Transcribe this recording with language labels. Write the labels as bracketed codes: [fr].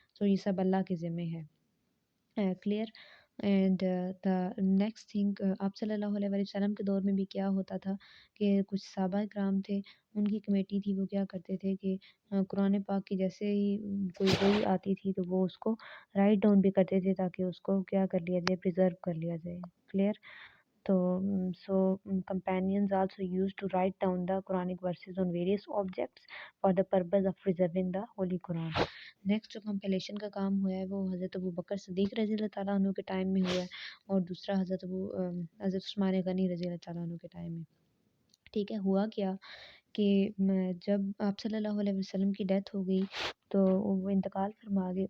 [ur] یہ سب اللہ کے ذمے ہے. Clear. [en] and the next thing, [ur] آپ صلی اللہ علیہ وسلم کے دور میں بھی کیا ہوتا تھا کہ کچھ صحابہ کرام تھے، ان کی کمیٹی تھی، وہ کیا کرتے تھے کہ قرآن پاک کی جیسے ہی کوئی وحی آتی تھی تو وہ اس کو رائٹ ڈاؤن بھی کرتے تھے تاکہ اس کو کیا کر لیا جائے، پریزرو کر لیا جائے. کلیئر. [en] تو companions also used to write down the Quranic verses on various objects for the purpose of preserving the Holy Quran. [ur] Next جو کمپلیشن کا کام ہوا ہے وہ حضرت ابو بکر صدیق رضی اللہ تعالیٰ عنہ کے ٹائم میں ہوا ہے، اور دوسرا حضرت عثمان غنی رضی اللہ تعالیٰ عنہ کے ٹائم میں. ٹھیک ہے. ہوا کیا کہ جب آپ صلی اللہ علیہ وسلم کی ڈیتھ ہو گئی تو وہ انتقال فرما گئے.